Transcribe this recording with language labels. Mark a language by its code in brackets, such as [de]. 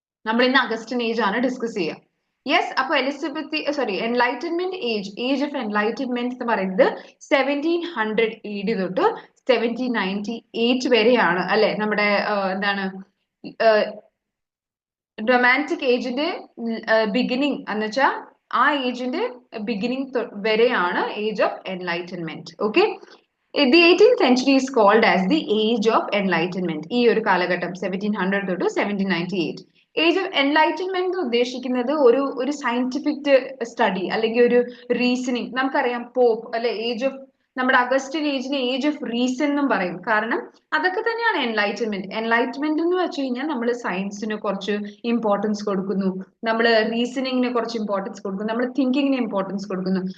[ml] നമ്മൾ ഇന്ന് Augustine age ആണ് ഡിസ്കസ് ചെയ്യുക. യെസ്, അപ്പൊ എൻലൈറ്റൻമെന്റ് ഏജ് ഓഫ് എൻലൈറ്റൻമെന്റ് എന്ന് പറയുന്നത് 1700 AD തൊട്ട് 1798 വരെയാണ് അല്ലെ. നമ്മുടെ എന്താണ് റൊമാൻറ്റിക് ഏജിന്റെ ബിഗിനിങ് എന്ന് വെച്ചാൽ ആ ഏജിന്റെ ബിഗിനിങ് വരെയാണ് age of enlightenment. Okay, [en] The 18th century is called as the age of enlightenment. [ml] ഈ ഒരു കാലഘട്ടം 1700 തൊട്ട് 1798. ഏജ് ഓഫ് എൻലൈറ്റൻമെന്റ് ഉദ്ദേശിക്കുന്നത് ഒരു സയന്റിഫിക് സ്റ്റഡി അല്ലെങ്കിൽ ഒരു റീസണിങ്. നമുക്കറിയാം പോപ്പ് അല്ലെ, ഏജ് ഓഫ് നമ്മുടെ അഗസ്റ്റിൻ ഏജിനെ ഏജ് ഓഫ് റീസൺ എന്നും പറയും. കാരണം അതൊക്കെ തന്നെയാണ് എൻലൈറ്റൻമെന്റ്. എൻലൈറ്റ്മെന്റ് എന്ന് വെച്ച് കഴിഞ്ഞാൽ നമ്മൾ സയൻസിന് കുറച്ച് ഇമ്പോർട്ടൻസ് കൊടുക്കുന്നു, നമ്മൾ റീസണിങ്ങിന് കുറച്ച് ഇമ്പോർട്ടൻസ് കൊടുക്കുന്നു, നമ്മൾ തിങ്കിങ്ങിന് ഇമ്പോർട്ടൻസ് കൊടുക്കുന്നു.